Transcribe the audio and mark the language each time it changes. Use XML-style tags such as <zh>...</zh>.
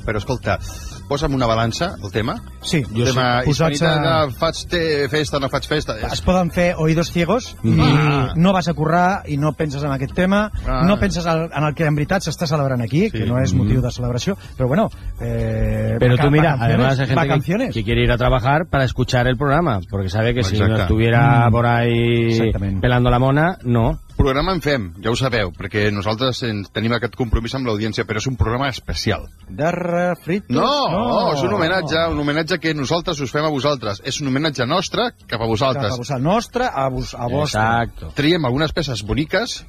<ca>Però escolta, posa'm una balança, el tema. Sí, el jo tema sí. Hispanitat, no faig festa. Es poden fer</ca> <es>oïdos ciegos</es> <ca>i no vas a currar i no penses en aquest tema, no penses en el que en veritat s'està celebrant aquí, que no és motiu de celebració, però bueno... Però tu mira,</ca> <es>además hay gente que quiere ir a trabajar para escuchar el programa, porque sabe que si no estuviera por ahí pelando la mona, no.</es> <ca>Programa en fem, ja ho sabeu, perquè nosaltres tenim aquest compromís amb l'audiència, però és un programa especial.</ca> <es>De refritos?</es> <ca>No, és un homenatge, un homenatge que nosaltres us fem a vosaltres. És un homenatge nostre cap a vosaltres. Cap a vosaltres, nostre a vostre.</ca> <es>Exacto.</es> <ca>Triem algunes peces boniques,</ca>